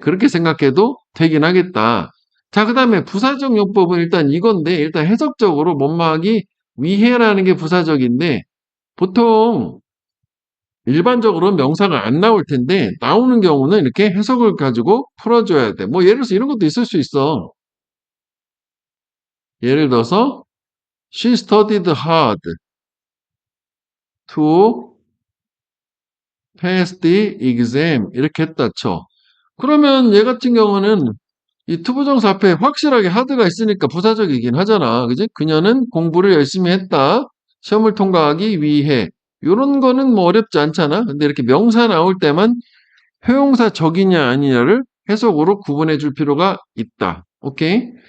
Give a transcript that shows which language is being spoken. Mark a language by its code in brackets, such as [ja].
[ko] 그렇게 생각해도 되긴 하겠다. 자, 그 다음에 부사적 용법은 일단 이건데, 일단 해석적으로 뭐뭐 하기 위해라는 게 부사적인데, 보통 일반적으로는 명사가 안 나올 텐데, 나오는 경우는 이렇게 해석을 가지고 풀어줘야 돼. 뭐, 예를 들어서 이런 것도 있을 수 있어. 예를 들어서, [en] She studied hard to pass the exam. [ko] 이렇게 했다 쳐. 그러면 얘 같은 경우는 이 투부정사 앞에 확실하게 hard가 있으니까 부사적이긴 하잖아. 그지? 그녀는 공부를 열심히 했다. 시험을 통과하기 위해. 요런 거는 뭐 어렵지 않잖아. 근데 이렇게 명사 나올 때만 형용사적이냐 아니냐를 해석으로 구분해 줄 필요가 있다. 오케이?